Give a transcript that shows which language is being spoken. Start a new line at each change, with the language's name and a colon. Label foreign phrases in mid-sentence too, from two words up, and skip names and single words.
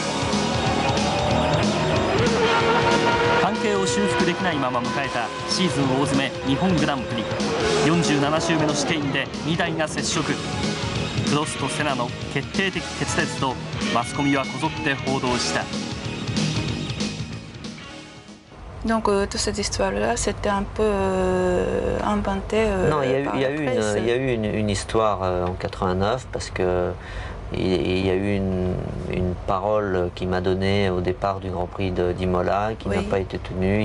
Japanese: 関係を修復できないまま迎えたシーズン大詰め日本グランプリ。47周目の試験で2台が接触。プロスとセナの決定的決裂とマスコミはこぞって報道した。
French: Donc toute cette histoire-là, c'était un peu inventé. Non, il y a eu une histoire en 89 parce que il y a eu une parole qui m'a donnée au départ du Grand Prix d'Imola qui n'a pas été tenue.